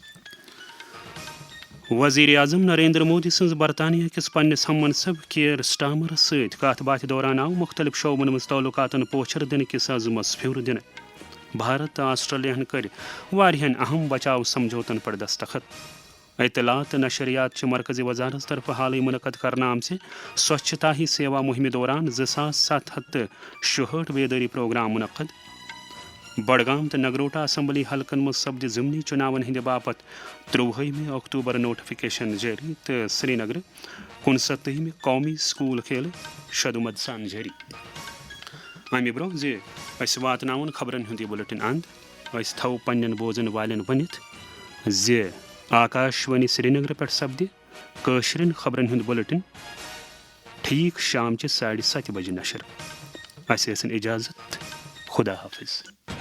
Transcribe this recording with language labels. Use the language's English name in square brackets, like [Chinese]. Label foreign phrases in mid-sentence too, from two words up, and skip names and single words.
[Kashmiri] وزیر اعظم نریندر مودی سن برطانیہ کس پنس ہم منصب کیئر سٹارمر ست کت بات دوران آو مختلف شعبن مز تعلقاتن پوچھر دن کس عزمس پھر دن. بھارت تو آسٹریلیا کر واریہن اہم بچاؤ سمجھوتن پر دستخط. اطلاعات تو نشریات چہ مرکزی وزارت طرف حالی منعقد کرنا آمژ سوچھتا ہی سیوا مہم دوران 2766 بیداری پروگرام منعقد. بڈگام تو نگروٹا اسمبلی حلقن مز سپد ضمنی چناون ہند باپت 23 اکتوبر نوٹیفکیشن جاری تو سری نگر 69 قومی سکول کھیل شدمت سان جاری. امہ برہ واتن خبرن ہند بلٹن اند تھو پنن بوزن والن ونت آکاشوانی سری نگر پہ سپد قشرن خبرن ہند بلٹن ٹھیک شام چہ 7:30 بجے نشر. اس اجازت. خدا حافظ.